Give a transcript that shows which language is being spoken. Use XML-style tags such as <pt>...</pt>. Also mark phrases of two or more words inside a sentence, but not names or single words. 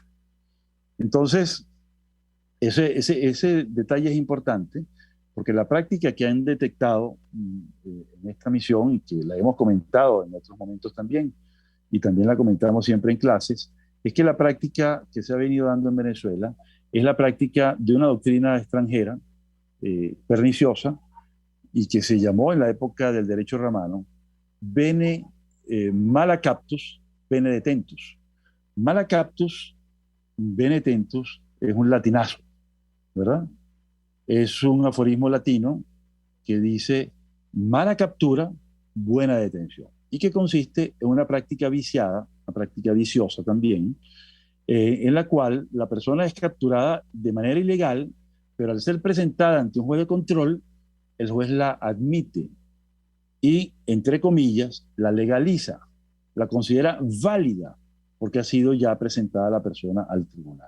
<es>Entonces, ese detalle es importante, porque la práctica que han detectado en esta misión, y que la hemos comentado en otros momentos también, y también la comentamos siempre en clases, es que la práctica que se ha venido dando en Venezuela es la práctica de una doctrina extranjera perniciosa, y que se llamó en la época del derecho romano</es> <la>bene mala captus, bene detentus. Mala captus, bene detentus</la> <es>es un latinazo, ¿verdad? Es un aforismo latino que dice mala captura, buena detención, y que consiste en una práctica viciada, una práctica viciosa también, en la cual la persona es capturada de manera ilegal, pero al ser presentada ante un juez de control, el juez la admite y, entre comillas, la legaliza, la considera válida porque ha sido ya presentada la persona al tribunal.</es>